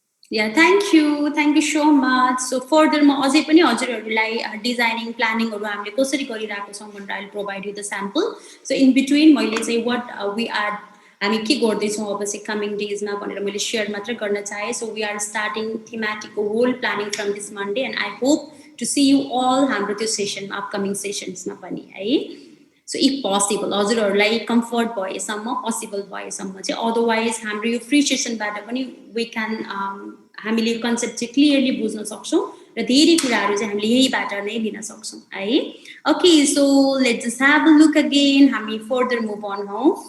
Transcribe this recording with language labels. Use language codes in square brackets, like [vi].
[en] Yeah, thank you so much. So further ma [ne] अझै पनि हजुरहरुलाई designing प्लानिङहरु हामीले कसरी गरिराखेको छौं भनेर [en] I'll provide you the sample. So in between [ne] मैले चाहिँ [en] what we are [ne] हामी के गर्दै छौं अब चाहिँ कमिङ डेज मा भनेर मैले शेयर मात्र गर्न चाहे. [en] So we are starting thematic whole planning from this Monday and I hope to see you all [ne] हाम्रो त्यो सेसन अपकमिङ सेशन्स मा पनि है. [en] So if possible [ne] हजुरहरुलाई कम्फर्ट भएसम्म पोसिबल भएसम्म चाहिँ अदरवाइज हाम्रो यो फ्री सेसनबाट पनि [en] we can [ne] हामीले कन्सेप्ट चाहिँ क्लियरली बुझ्न सक्छौं र धेरै कुराहरु चाहिँ हामीले यहीबाट नै लिन सक्छौं है. [en] okay so let's just have a look again [ne] हामी फर्दर मुभ अन हौ.